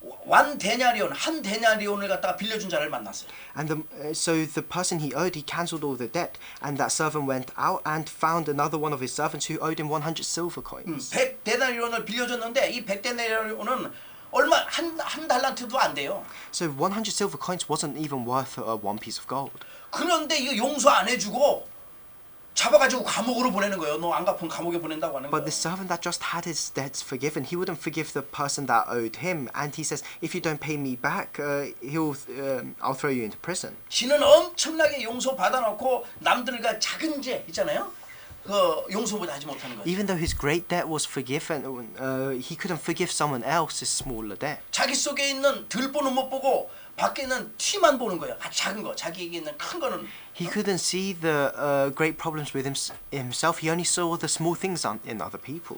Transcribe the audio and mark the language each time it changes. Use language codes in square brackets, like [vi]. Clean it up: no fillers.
[ko] 한 데나리온을 갖다가 빌려준 자를 만났어요. [en] And so the person he owed, he cancelled all the debt, and that servant went out and found another one of his servants who owed him 100 silver coins. [ko] 100데나리온을 빌려줬는데 이 100데나리온은 얼마 한 달란트도 안 돼요. [en] So 100 silver coins wasn't even worth one piece of gold. [ko] 그런데 이거 용서 안 해주고 잡아가지고 감옥으로 보내는 거예요. 너 안 갚으면 감옥에 보낸다고 하는 [en] But [ko] 거예요. [en] the servant that just had his debts forgiven, he wouldn't forgive the person that owed him, and he says, if you don't pay me back, I'll throw you into prison. [ko] 지는 엄청나게 용서 받아놓고 남들과 작은 죄 있잖아요. 그 용서보다 하지 못하는 거예요. [en] Even though his great debt was forgiven, he couldn't forgive someone else's smaller debt. [ko] 자기 속에 있는 들보는 못 보고 밖에 있는 티만 보는 거예요. 작은 거, 자기에게 있는 큰 거는. [en] He couldn't see the great problems with himself. He only saw the small things in other people.